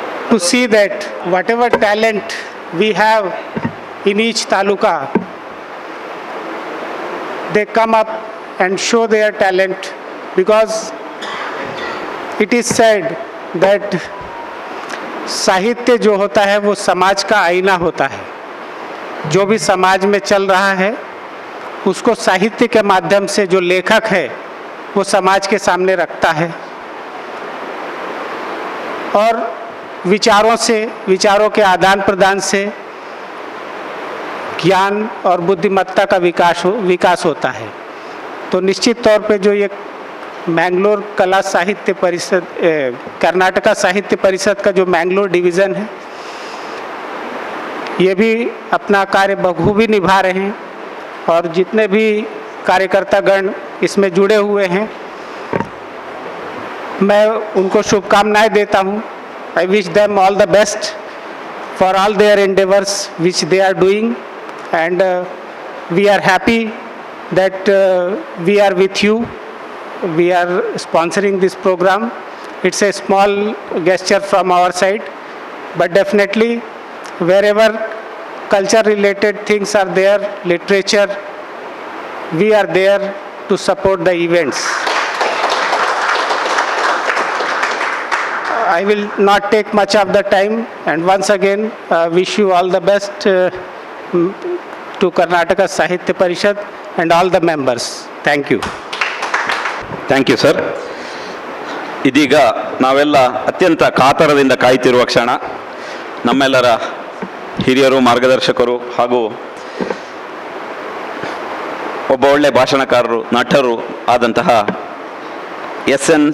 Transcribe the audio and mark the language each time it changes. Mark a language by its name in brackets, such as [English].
[English] to see that whatever talent we have in each taluka, they come up and show their talent, because it is said that [Hindi] साहित्य जो होता है [English] वो समाज का आईना होता है. [Hindi] जो भी समाज में चल रहा है उसको साहित्य के माध्यम से जो लेखक है वो समाज के सामने रखता है, और विचारों के आदान प्रदान से ज्ञान और बुद्धिमत्ता का विकास होता है. तो निश्चित तौर पे जो ये मैंगलोर कला साहित्य परिषद, कर्नाटका साहित्य परिषद का जो मैंगलोर डिवीज़न है, ये भी अपना कार्य बखूबी निभा रहे हैं, और जितने भी कार्यकर्तागण इसमें जुड़े हुए हैं मैं उनको शुभकामनाएं देता हूँ. [English] I wish them all the best for all their endeavours which they are doing, and we are happy that we are with you. We are sponsoring this program. It's a small gesture from our side, but definitely wherever culture related things are there, literature, we are there to support the events. I will not take much of the time, and once again wish you all the best to Karnataka Sahitya Parishad and all the members. Thank you. Thank you sir. [Kannada] ಇದೀಗ ನಾವೆಲ್ಲ ಅತ್ಯಂತ ಕಾತರದಿಂದ ಕಾಯ್ತಿರುವ ಕ್ಷಣ. ನಮ್ಮೆಲ್ಲರ ಹಿರಿಯರು, ಮಾರ್ಗದರ್ಶಕರು ಹಾಗೂ ಒಬ್ಬ ಒಳ್ಳೆ ಭಾಷಣಕಾರರು, ನಟರು ಆದಂತಹ ಎಸ್.ಎನ್.